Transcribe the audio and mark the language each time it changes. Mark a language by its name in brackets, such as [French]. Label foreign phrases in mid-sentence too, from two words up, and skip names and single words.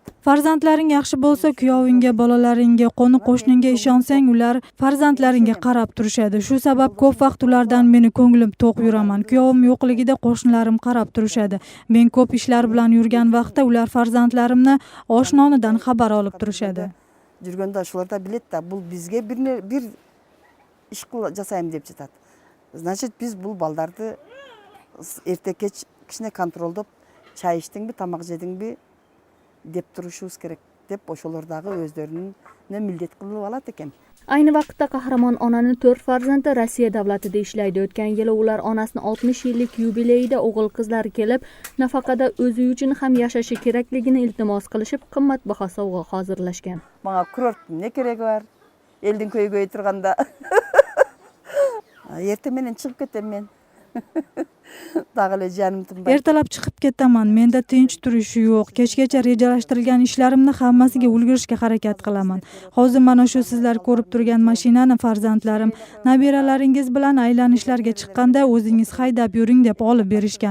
[Uzbek] Farzandlaring yaxshi bo'lsa, kuyovingga, bolalaringga, qo'ni qo'shningga ishonsang, ular farzandlaringga qarab turishadi. Shu sabab ko'p vaqt ulardan meni ko'nglim to'q yuraman. Kuyovim yo'qligida qo'shnilarim qarab turishadi. Men ko'p ishlar bilan yurgan vaqtda ular farzandlarimni oshnonidan xabar olib turishadi. [Kyrgyz] Жүргөндө ошолор да билет да, бул бизге бир иш жасайм деп жатат. Значит, биз бул балдарды эрте кеч кичине контролдоп, чай иштиңби, тамак жедиңби деп турушубуз керек деп ошолор дагы өздөрүнүн милдет кылып алат экен. [Uzbek] Ayni vaqtda qahramon onaning 4 farzandi Rossiya davlatida ishlaydi. O'tgan yili ular onasining 60 yillik yubileyida o'g'il-qizlari kelib, nafaqada o'zi uchun ham yashashi kerakligini iltimos qilishib, qimmatbaho sovg'a hozirlashgan. [Kyrgyz] Мага курорт не кереги бар? Элдин көйгөй турганда. Эртең менен чыгып кетем мен. Дагы эле жаным тынбай. [Uzbek] Ertalab chiqib ketaman. Menda tinch turishi yo'q. Kechgacha rejalashtirilgan ishlarimni hammasiga ulgurishga harakat qilaman. Hozir mana shu sizlar ko'rib turgan mashinani farzandlarim nabiralaringiz bilan aylanishlarga chiqqanda o'zingiz haydab yuring deb olib berishgan.